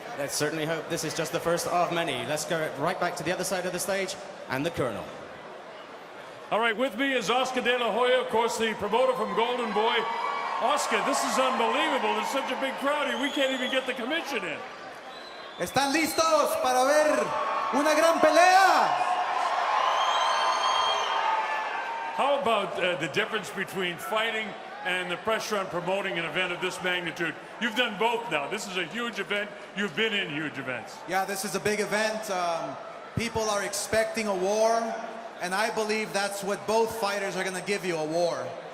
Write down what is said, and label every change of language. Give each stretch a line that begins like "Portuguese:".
English: Let's certainly hope this is just the first of many. Let's go right back to the other side of the stage and the Colonel. All right, with me is Oscar De La Hoya, of course, the promoter from Golden Boy. Oscar, this is unbelievable. There's such a big crowd here. We can't even get the commission in.
Spanish: ¿Están listos para ver una gran pelea?
English: How about the difference between fighting and the pressure on promoting an event of this magnitude? You've done both now. This is a huge event. You've been in huge events. Yeah, this is a big event. People are expecting a war, and I believe that's what both fighters are going to give you, a war.